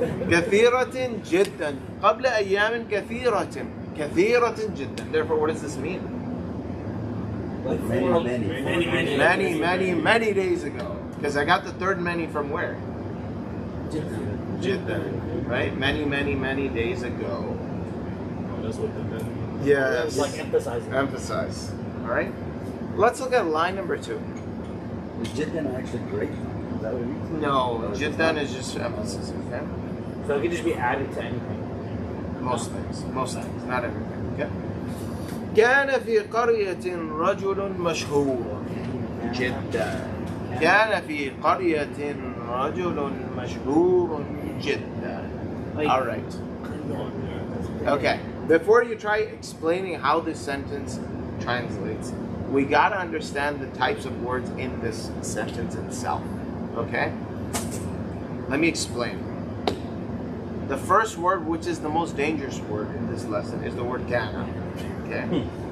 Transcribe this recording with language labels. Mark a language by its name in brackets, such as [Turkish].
[Arabic] كثيرة جدا قبل أيام كثيرة كثيرة جدا. [English] Therefore, what does this mean? Like Many days ago. Because I got the third many from where? Jiddan. Right? Many days ago. That's what the Yes. It's like emphasizing. Emphasize. Alright? Let's look at line number 2. Is Jiddan actually great? Is that what it means? No, Jiddan is just emphasis, okay? So it could just be added to anything. Most things, not everything, okay? [Arabic] كان في قرية رجل مشهور. جدا. كان في قرية رجل مشهور جدا. [English] All right. Okay. Before you try explaining how this sentence translates, we gotta understand the types of words in this sentence itself. Okay? Let me explain. The first word, which is the most dangerous word in this lesson, is the word kana. Okay?